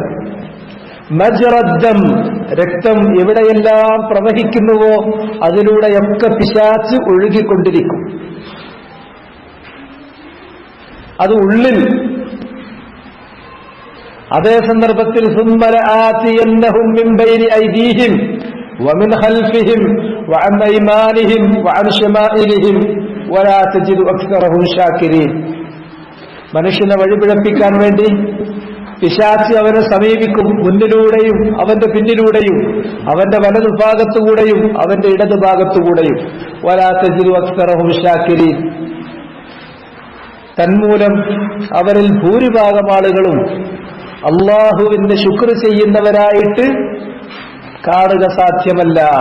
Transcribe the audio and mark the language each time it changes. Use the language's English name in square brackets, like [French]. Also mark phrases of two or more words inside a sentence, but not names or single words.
[Malayalam] മജ്റദ്ദം, രക്തം എവിടെയെല്ലാം പ്രവഹിക്കുന്നുവോ അതിലൂടെയൊക്കെ പിശാച് ഒഴുകിക്കൊണ്ടിരിക്കും. അത് ഉള്ളിൽ. അതേ സന്ദർഭത്തിൽ [Arabic] ثم لآتينهم من بين أيديهم ومن خلفهم وعن أيمانهم وعن شمائلهم ولا تجد أكثرهم شاكرين. [Malayalam] മനുഷ്യനെ വഴിപിഴപ്പിക്കാൻ വേണ്ടി പിശാച് അവനെ സമീപിക്കും. മുന്നിലൂടെയും അവന്റെ പിന്നിലൂടെയും അവന്റെ വലതുഭാഗത്തുകൂടെയും അവന്റെ ഇടതുഭാഗത്തുകൂടെയും. [Arabic] ولا تجد أكثرهم شاكرين. [Malayalam] തന്മൂലം അവരിൽ ഭൂരിഭാഗം ആളുകളും അള്ളാഹുവിന്റെ ശുക്ർ ചെയ്യുന്നവരായിട്ട് കാണുക സാധ്യമല്ല.